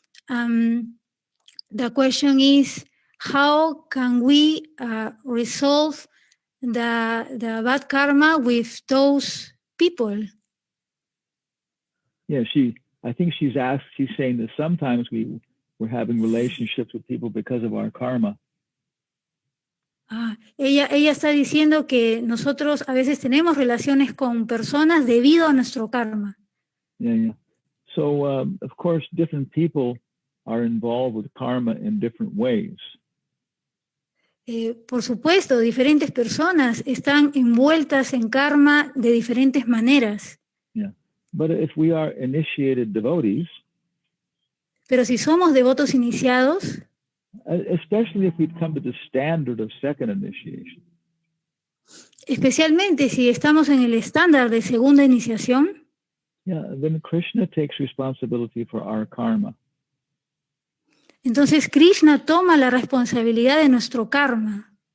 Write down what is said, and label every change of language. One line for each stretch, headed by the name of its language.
English: The question is, how can we resolve the bad karma with those people? Yeah, I think she's saying that sometimes we're having relationships with people because of our karma.
Spanish: Ella está diciendo que nosotros a veces tenemos relaciones con personas debido a nuestro karma.
English: Yeah. So, of course, different people are involved with karma in different ways.
Spanish: Por supuesto, diferentes personas están envueltas en karma de diferentes maneras.
English: Yeah. But if we are initiated devotees,
Spanish: pero si somos devotos iniciados,
English: Especially if we'd come to the standard of second initiation.
Spanish: Especialmente si estamos en el estándar de segunda iniciación,
English: Yeah, then Krishna takes responsibility for our karma.
Spanish: entonces Krishna toma la responsabilidad de nuestro karma.